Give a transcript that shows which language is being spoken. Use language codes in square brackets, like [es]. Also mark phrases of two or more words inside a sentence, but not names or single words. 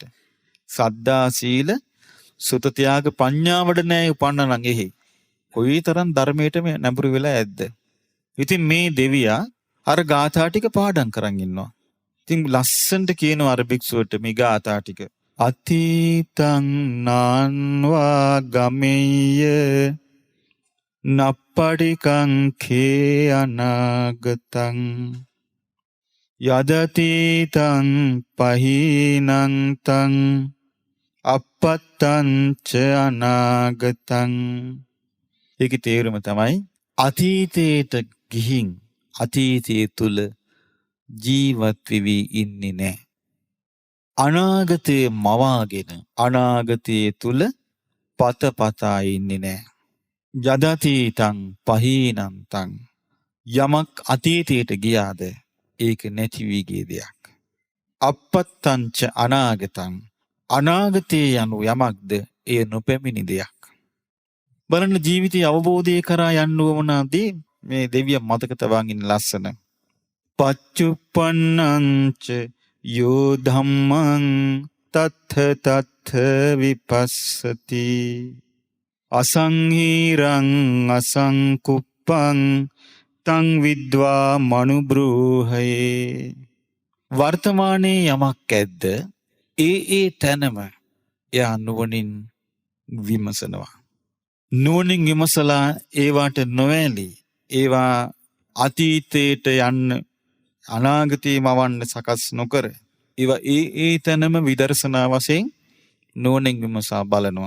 [si] සද්දා සීල සුත ත්‍යාග ප්‍රඥාවට නෑ උපන්න නම් එහි. කොයිතරම් ධර්මයට මේ නැඹුරු වෙලා ඇද්ද. ඉතින් මේ දෙවියා අර ගාථා ටික පාඩම් කරන් ඉන්නවා. ඉතින් ලස්සනට කියනවා අර භික්ෂුවට මේ ගාථා ටික. [pi] අතීතං නාන්වා ගමෙය්‍ය නප්පටිකං khේ අනාගතං යදතීතං පහීනං තං අපත්තං ච අනාගතං. [si] ඒකේ තේරුම තමයි අතීතයට ගිහින් අතීතයේ තුල ජීවත් වෙවි ඉන්නේ නැහැ. අනාගතයේ මවාගෙන අනාගතයේ තුල පතපතා ඉන්නේ නැහැ. [pi] යදතීතං පහීනං තං [si] යමක් අතීතයට ගියාද ඒක නැති වී ගිය දෙයක්. [pi] අපත්තං ච අනාගතං [si] අනාගතයේ යනු යමක්ද එය නොපැමිණි දෙයක්. බලන්න ජීවිතයේ අවබෝධය කරා යන්න ඕනදී මේ දෙවිය මතක තබන් ඉන්න ලස්සන. [pi] පච්චුප්පන්නංච යෝ ධම්මං තත්ථ තත්ථ විපස්සති අසංහීරං අසංකුප්පං තං විද්වා මනුබ්‍රූහයේ. [si] වර්තමානයේ යමක් ඇද්ද ඒ තැනම එයා නුවණින් විමසනවා. නුවණින් විමසලා ඒවට නොවැළී ඒවා අතීතයට යන්න අනාගතේ මවන්න සකස් නොකර ඒවා ඒ තැනම විදර්ශනා වශයෙන් නුවණින් විමසා බලනවා.